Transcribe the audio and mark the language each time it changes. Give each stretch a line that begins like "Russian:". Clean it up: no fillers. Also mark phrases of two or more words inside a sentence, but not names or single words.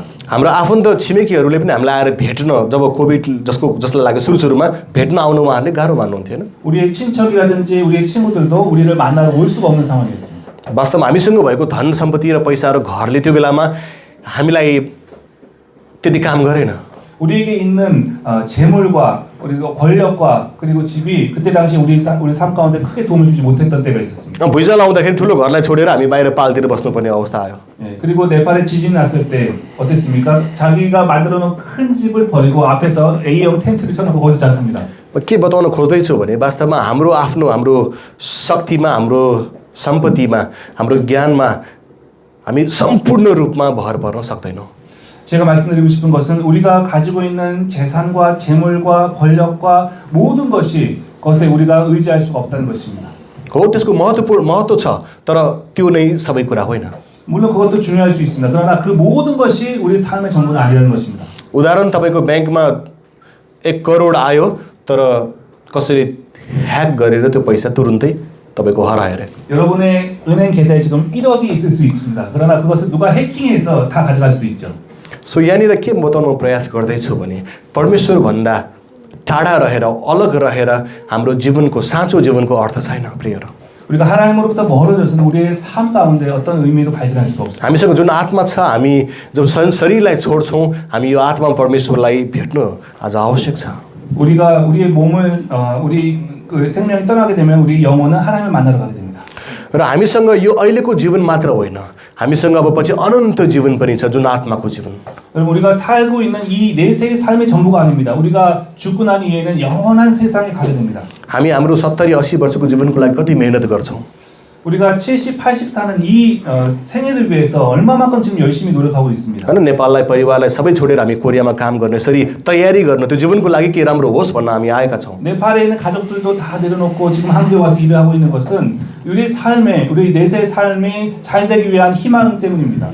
Nepali: हाम्रो आफन्त छिमेकीहरूले पनि हामीलाई आएर भेट्न जब कोभिड जसलाई लाग्यो सुरुमा भेट्न आउनु उहाँहरूले गाह्रो मान्नुहुन्थेन।
Korean: 우리의 친척이라든지 우리의 친구들도 우리를 만나러 올 수가 없는 상황이었습니다.
Nepali: वास्तवमा हामीसँग भएको धन सम्पत्ति र पैसाहरू घरले त्यो बेलामा हामीलाई त्यति काम गरेन।
Korean: 우리에게 있는 재물과 그리고 권력과 그리고 집이 그때 당시 우리 삶 가운데 크게 도움을 주지 못했던 때가 있었습니다.
Nepali: भुइँचालो आउँदाखेरि ठुलो घरलाई छोडेर हामी बाहिर पालतिर बस्नुपर्ने अवस्था आयो।
Korean: 예, 그리고 네팔에 지진이 났을 때 어땠습니까? 자기가 만들어 놓은 큰 집을 버리고 앞에서 A형 텐트를 쳐놓고 거기서 잤습니다.
Nepali: के बताउन खोज्दैछु भने वास्तवमा हाम्रो शक्तिमा, हाम्रो सम्पत्तिमा, हाम्रो ज्ञानमा हामी सम्पूर्ण रूपमा भर पर्न सक्दैनौँ।
Korean: 제가 말씀드리고 싶은 것은 우리가 가지고 있는 재산과 재물과 권력과 모든 것에 우리가 의지할 수가 없다는 것입니다.
Nepali: हो त्यसको महत्त्व छ, तर त्यो नै सबै कुरा होइन।
Korean: 물론 그것도 중요할 수 있습니다. 그러나 그 모든 것이 우리 삶의 전부는 아니라는 것입니다.
Nepali: उदाहरण तपाईँको ब्याङ्कमा 1 करोड आयो तर कसरी ह्याक गरेर त्यो पैसा तुरुन्तै तपाईँको हराएर।
Korean: 여러분의 은행 계좌에 지금 1억이 있을 수 있습니다. 그러나 그것을 누가 해킹해서 다 가져갈 수도 있죠.
Nepali: सो यहाँनिर के बताउन प्रयास गर्दैछु भने परमेश्वरभन्दा टाढा रहेर अलग रहेर हाम्रो जीवनको साँचो जीवनको अर्थ छैन प्रियहरू।
Korean: 우리가 하나님으로부터 멀어져서는 우리의 삶 가운데 어떤 의미도 발견할 수가 없습니다.
Nepali: हामीसँग जुन आत्मा छ हामी जब शरीरलाई छोड्छौँ हामी यो आत्मा परमेश्वरलाई भेट्नु आज आवश्यक छ
Korean: 우리가 우리의 몸을 우리 그 생명이 떠나게 되면 우리 영혼은 하나님을 만나러 가게 됩니다.
Nepali: र हामीसँग यो अहिलेको जीवन मात्र होइन हामीसँग अब पछि अनन्त जीवन पनि छ जुन आत्माको जीवन
Korean: 여러분 우리가 살고 있는 이 내세의 삶의 전부가 아닙니다. 우리가 죽고 난 이후에는 영원한 세상에 가게 됩니다.
Nepali: हामी हाम्रो 70, 80 वर्षको जीवनको लागि कति मेहनत गर्छौँ
Korean: 우리가 70, 80 사는 이 생애를 위해서 얼마만큼 지금 열심히 노력하고 있습니다.
Nepali: होइन नेपाललाई परिवारलाई सबै छोडेर हामी कोरियामा काम गर्ने यसरी तयारी गर्न त्यो जीवनको लागि के राम्रो होस् भन्न हामी आएका छौँ
Korean: 네팔에 있는 가족들도 다 내려놓고 지금 한국에 와서 일을 하고 있는 것은 우리 삶에 우리 내세의 삶이 잘 되기 위한 희망 때문입니다.